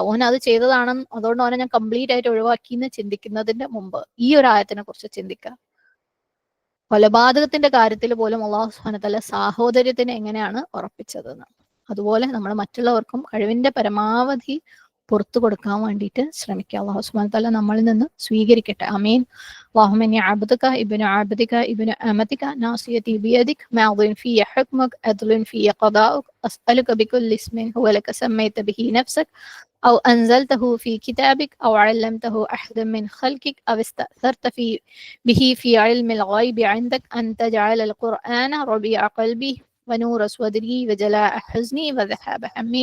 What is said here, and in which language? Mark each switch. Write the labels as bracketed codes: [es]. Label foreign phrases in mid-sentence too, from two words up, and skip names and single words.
[ml] ഓൻ അത് ചെയ്തതാണെന്ന്, അതുകൊണ്ട് ഓനെ ഞാൻ കംപ്ലീറ്റ് ആയിട്ട് ഒഴിവാക്കി എന്ന് ചിന്തിക്കുന്നതിന്റെ മുമ്പ് ഈ ഒരു ആയത്തിനെ കുറിച്ച് ചിന്തിക്കുക. കൊലപാതകത്തിന്റെ കാര്യത്തിൽ പോലും [ar] الله سبحانه وتعالى [ml] സാഹോദര്യത്തിന് എങ്ങനെയാണ് ഉറപ്പിച്ചതെന്ന്, അതുപോലെ നമ്മൾ മറ്റുള്ളവർക്കും കഴിവിന്റെ പരമാവധി പുറത്തു കൊടുക്കാൻ വേണ്ടിയിട്ട് ശ്രമിക്കുക. [ar] الله سبحانه وتعالى [ml] നമ്മളിൽ നിന്ന് സ്വീകരിക്കട്ടെ. ആമീൻ. [ar] اللهم إني عبدك ابن عبدك ابن أمتك ناصيتي بيدك ماض في حكمك عدل في قضاؤك أسألك بكل اسم هو لك سميت به نفسك أو أنزلته في كتابك أو علمته أحدا من خلقك أو استأثرت به في علم الغيب عندك أن تجعل القرآن ربيع قلبي ونور صدري وجلاء حزني وذهاب همي.